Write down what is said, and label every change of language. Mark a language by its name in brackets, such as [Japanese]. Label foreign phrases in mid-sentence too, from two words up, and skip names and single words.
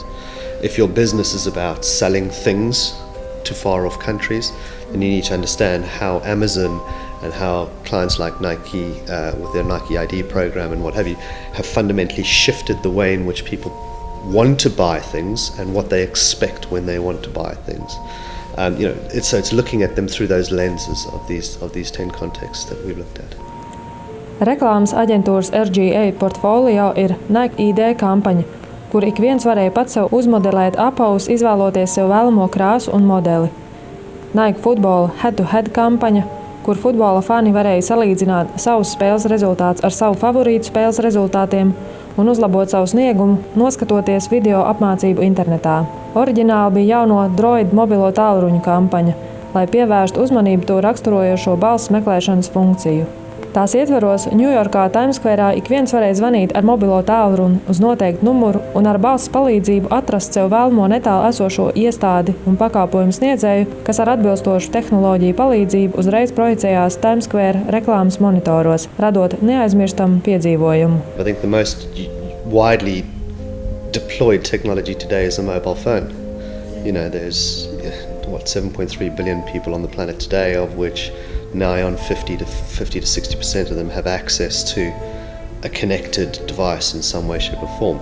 [English] If your business is about selling things to far off countries, then you need to understand how Amazon and how clients like Nike with their Nike ID program and what have you have fundamentally shifted the way in which people want to buy things and what they expect when they want to buy things. It's looking at them through those lenses of these 10 contexts that we've looked at. [Latvian] Reklāmas aģentūras Rīgā portfolio ir Nike ID kampaņa, kur ik viens varēja pats sev uzmodelēt apavus, izvēloties sev vēlamo krāsu un modeli. Nike futbola head-to-head kampaņa, kur futbola fani varēja salīdzināt savus spēles rezultātus ar savu favorītu spēles rezultātiem un uzlabot savu sniegumu, noskatoties video apmācību internetā. Oriģināli bija jauno Droid mobilo tālruņu kampaņa, lai pievērstu uzmanību to raksturojošo balss meklēšanas funkciju. Tās ietveros Ņujorkā Times Square'ā ik viens varēja zvanīt ar mobilo tālruni uz noteiktu numuru un ar balss palīdzību atrast sev vēlamo netālu esošo iestādi un pakāpojumu sniedzēju, kas ar atbilstošu tehnoloģiju palīdzību uzreiz projicējās Times Square reklāmas monitoros, radot neaizmirstamu piedzīvojumu. [English] I think the most widely deployed technology today is a mobile phone. There's 7.3 billion people on the planet today, of which nigh on 50 to 60% of them have access to a connected device in some way, shape or form.